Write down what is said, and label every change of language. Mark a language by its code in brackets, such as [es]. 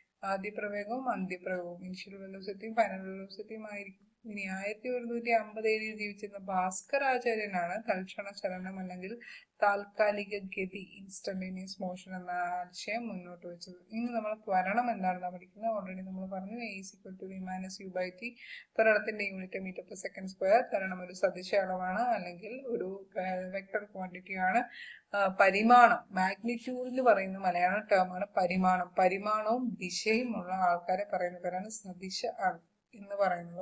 [ml] ആദ്യ പ്രവേഗവും അന്ത്യപ്രവേഗവും initial വെലോസിറ്റിയും final വെലോസിറ്റിയും ആയിരിക്കും. ഇനി 1157 ജീവിച്ചിരുന്ന ഭാസ്കരാചാര്യനാണ് തൽക്ഷണ ചലനം അല്ലെങ്കിൽ താൽക്കാലിക ഗതി ഇൻസ്റ്റന്റേനിയസ് മോഷൻ എന്ന ആശയം മുന്നോട്ട് വെച്ചത്. ഇനി നമ്മൾ ത്വരണം എന്താണെന്ന് പഠിക്കുന്നത്. ഓൾറെഡി നമ്മൾ പറഞ്ഞു [en] a is equal to v minus u by t. [ml] ത്വരണത്തിന്റെ unit metre per second square. ത്വരണം ഒരു സദിശ അളവാണ് അല്ലെങ്കിൽ ഒരു വെക്ടർ ക്വാണ്ടിറ്റി ആണ്. പരിമാണം, മാഗ്നിറ്റ്യൂഡിന് പറയുന്ന മലയാള ടേമാണ് പരിമാണം. പരിമാണവും ദിശയും ഉള്ള ആൾക്കാരെ പറയുന്ന പേരാണ് സദിശ എന്ന് പറയുന്നത്.